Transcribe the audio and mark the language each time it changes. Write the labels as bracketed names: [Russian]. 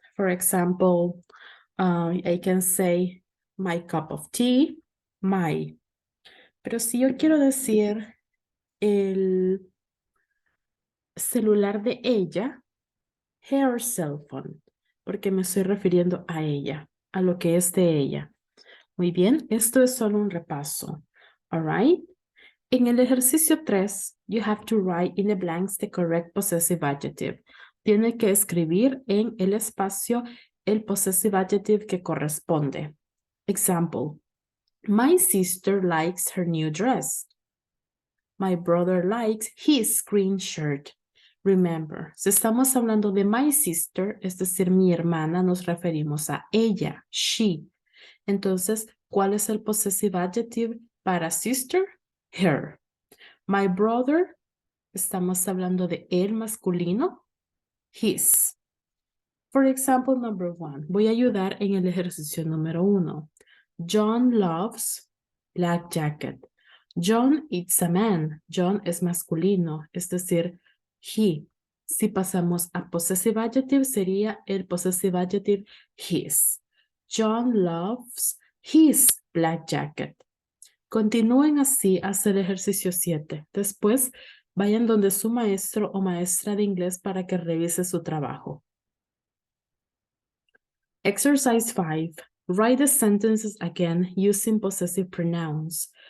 [English] For example, I can say my cup of tea, my. [Spanish] Pero si yo quiero decir el celular de ella, [English] her cell phone, [Spanish] porque me estoy refiriendo a ella, a lo que es de ella. Muy bien, esto es solo un repaso. [English] All right. [Spanish] En el ejercicio 3, [English] you have to write in the blanks the correct possessive adjective. [Spanish] Tiene que escribir en el espacio el possessive adjective que corresponde. [English] Example, my sister likes her new dress. My brother likes his green shirt. [Spanish] Remember, si estamos hablando de my sister, es decir, mi hermana, nos referimos a ella, she. Entonces, ¿cuál es el possessive adjective para sister? Her. My brother, estamos hablando de el masculino, his. [English] For example, number 1. [Spanish] Voy a ayudar en el ejercicio número 1. [English] John loves black jacket. John is a man. [Spanish] John es masculino, es decir, he. Si pasamos a possessive adjective, sería el possessive adjective his. [English] John loves his black jacket. [Spanish] Continúen así hasta el ejercicio 7. Después, vayan donde su maestro o maestra de inglés para que revise su trabajo. [English] Exercise 5. Write the sentences again using possessive pronouns.